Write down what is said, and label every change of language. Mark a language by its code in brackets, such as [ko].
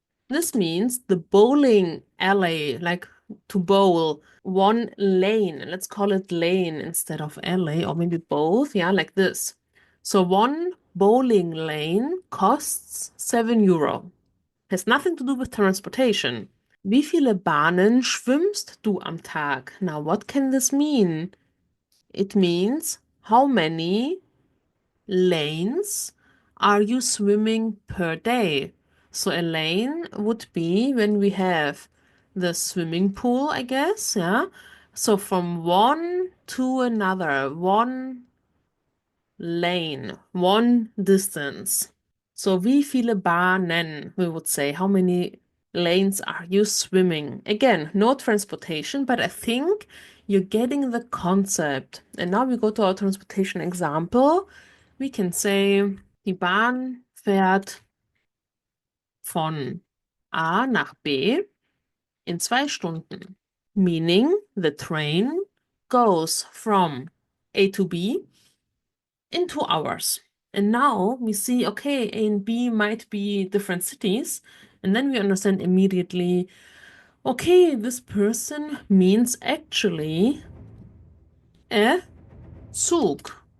[en] This means the bowling alley, like to bowl, one lane. Let's call it lane instead of alley, or maybe both. Yeah, like this. So one bowling lane costs 7 Euro. Has nothing to do with transportation. [de] Wie viele Bahnen schwimmst du am Tag? [en] Now, what can this mean? It means how many lanes are you swimming per day? So a lane would be when we have the swimming pool, I guess, yeah? So from one to another, one lane, one distance. So [de] wie viele Bahnen, [en] we would say, how many lanes are you swimming? Again, no transportation, but I think you're getting the concept. And now we go to our transportation example. We can say, [de] die Bahn fährt von A nach B in 2 Stunden. [en] Meaning the train goes from A to B in 2 hours. And now we see, okay, A and B might be different cities. And then we understand immediately, okay, this person means actually a Zug.